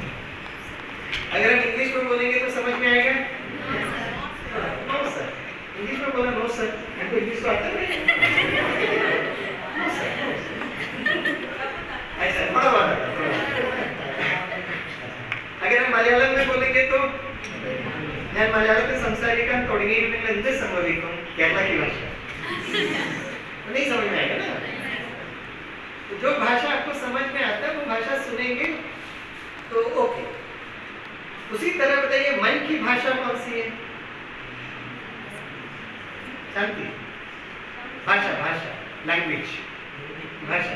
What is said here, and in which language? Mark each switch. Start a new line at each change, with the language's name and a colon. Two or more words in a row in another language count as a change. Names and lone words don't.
Hindi: अगर हम इंग्लिश में बोलेंगे तो समझ में आएगा?
English: No sir.
Hindi: इंग्लिश में बोला
English: No sir,
Hindi: हमको इंग्लिश तो आता है।
English: No sir.
Hindi: ऐसा बड़ा बात है। अगर हम मलयालम में बोलेंगे तो
Malayalam: ഞാൻ മലയാളത്തിൽ സംസാരിക്കാൻ തുടങ്ങിയിട്ടുണ്ടെങ്കിൽ എന്ത് സംഭവിക്കും?
Hindi: केरला की भाषा नहीं समझ में आएगा ना। तो जो भाषा आपको समझ में आता है वो भाषा सुनेंगे तो ओके। उसी तरह बताइए मन की भाषा कौन सी है? शांति भाषा, भाषा लैंग्वेज भाषा।